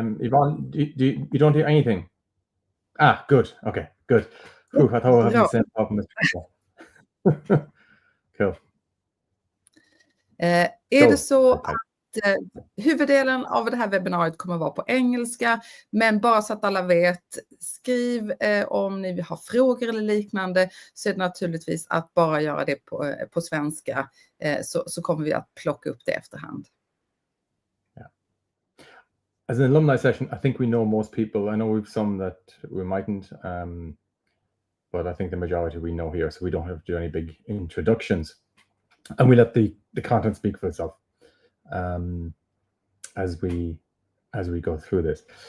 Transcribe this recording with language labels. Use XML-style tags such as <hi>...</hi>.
<en>Yvonne, you don't do anything. Good. Okay, good. I thought I had the same problem as before. Cool.</en> <sv>Är det så att huvuddelen av det här webbinariet kommer att vara på engelska, men bara så att alla vet, skriv om ni har frågor eller liknande, så är det naturligtvis att bara göra det på svenska, så kommer vi att plocka upp det efterhand.</sv> <en>As an alumni session, I think we know most people. I know we've some that we mightn't, but I think the majority we know here, so we don't have to do any big introductions. And we let the content speak for itself as we go through this.</en>